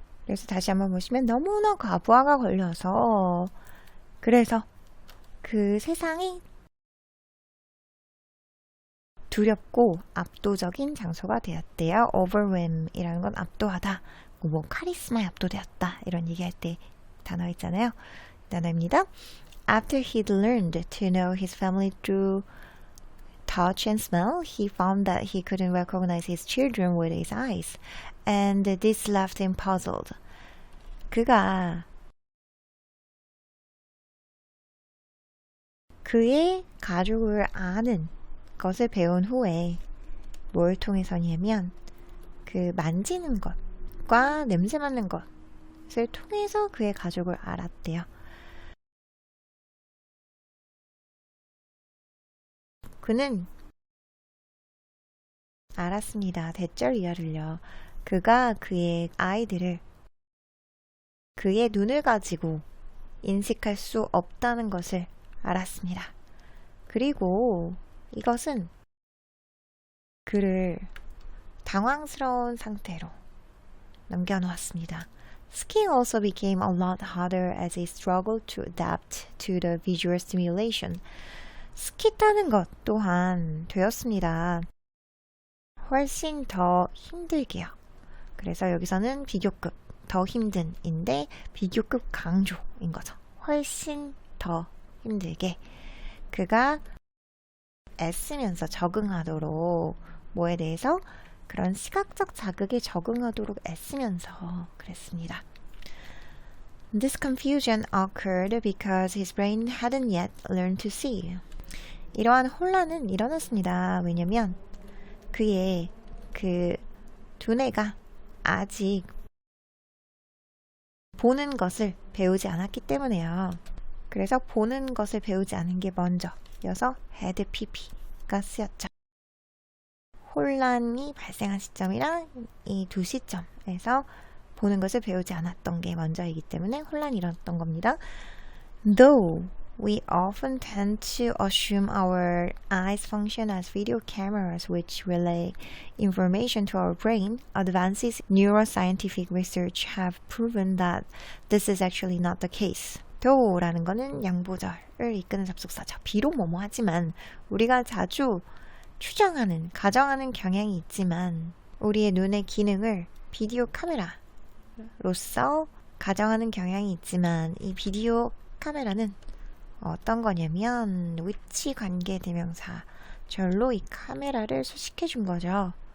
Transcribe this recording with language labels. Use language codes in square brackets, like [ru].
[ko] 그래서 다시 한번 보시면 너무나 과부하가 걸려서 그래서 그 세상이 두렵고 압도적인 장소가 되었대요. overwhelm이라는 건 압도하다, 뭐 카리스마에 압도되었다 이런 얘기할 때 단어 있잖아요. 단어입니다. [en] After he'd learned to know his family through touch and smell, he found that he couldn't recognize his children with his eyes, and this left him puzzled. [ko] 그가 그의 가족을 아는 것을 배운 후에 뭘 통해서냐면 그 만지는 것과 냄새 맡는 것을 통해서 그의 가족을 알았대요. 그는 알았습니다. 대절 이하를요. 그가 그의 아이들을 그의 눈을 가지고 인식할 수 없다는 것을 알았습니다. 그리고 이것은 그를 당황스러운 상태로 남겨놓았습니다. [en] Skiing also became a lot harder as he struggled to adapt to the visual stimulation. [ko] 스키 타는 것 또한 되었습니다. 훨씬 더 힘들게요. 그래서 여기서는 비교급 더 힘든인데 비교급 강조인 거죠. 훨씬 더 힘들게 그가 애쓰면서 적응하도록 뭐에 대해서 그런 시각적 자극에 적응하도록 애쓰면서 그랬습니다. [en] This confusion occurred because his brain hadn't yet learned to see. [ko] 이러한 혼란은 일어났습니다. 왜냐면 그의 그 두뇌가 아직 보는 것을 배우지 않았기 때문에요. 그래서 보는 것을 배우지 않은 게 먼저여서 had pp가 쓰였죠. 혼란이 발생한 시점이랑 이 두 시점에서 보는 것을 배우지 않았던 게 먼저이기 때문에 혼란이 일어났던 겁니다. [en] Though we often tend to assume our eyes function as video cameras which relay information to our brain, advances in neuroscientific research have proven that this is actually not the case. [ko] though라는 거는 양보절을 이끄는 접속사죠. 비록 뭐뭐 하지만 우리가 자주 추정하는, 가정하는 경향이 있지만 우리의 눈의 기능을 비디오 카메라로서 가정하는 경향이 있지만 이 비디오 카메라는 어떤 거냐면 위치 관계 대명사 절로 이 카메라를 수식해 준 거죠.